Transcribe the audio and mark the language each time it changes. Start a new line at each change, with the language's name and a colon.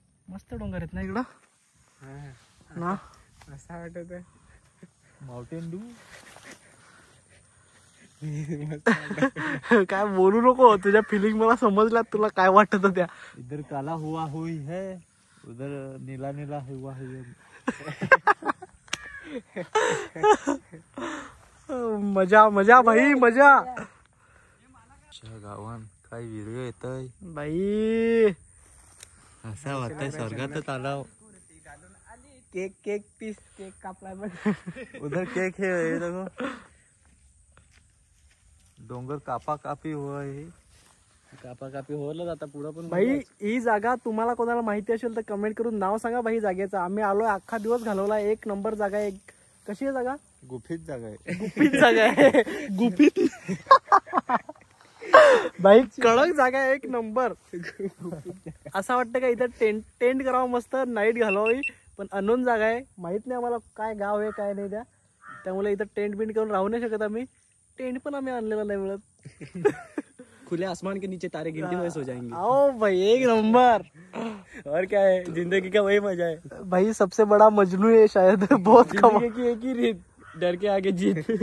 Marathi: मस्त डोंगर आहेत ना इकडं ना. असं वाटत आहे. Mountain Dew. काय बोलू नको. तुझ्या फिलिंग मला समजल्या. तुला काय वाटत त्या.
Hindi: इधर काला हुआ हुई है, उधर नीला नीला हुआ है. मजा मजा भाई मजा.
Marathi: गावान काय व्हिडिओ येतोय बाई. असं वाटतंय स्वर्गातच आला. केक केक पीस केक कापला बघ.
Hindi: उधर केक है ये देखो. डोंगर कापा कापी हुआ है.
Marathi: कापा कापी होलच आता पुढं पण. भाई ही जागा तुम्हाला कोणाला माहिती असेल तर कमेंट करून नाव सांगा भाई जागेचं. आम्ही आलोय अख्खा दिवस घालवला. एक नंबर जागा आहे. कशी आहे जागा. गुफित जागा आहे. गुपित जागा आहे. गुपित भाई कडक जागा आहे एक नंबर. असं वाटतं का इथं टेंट करावं मस्त नाईट घालवावी. पण अननोन जागा आहे. माहित नाही आम्हाला काय गाव आहे काय नाही त्या. त्यामुळे इथं टेंट बिंट करून राहू नाही शकत आम्ही. टेंट पण आम्ही आणलेला नाही मिळत.
Hindi: खुले आसमान के नीचे तारे गिनती में सो जाएंगे. आओ भाई एक नंबर. और क्या है, जिंदगी का वही मजा है. भाई सबसे बड़ा मजनू है शायद. बहुत कम. जिंदगी की एक ही रीत, डर के आगे जीत.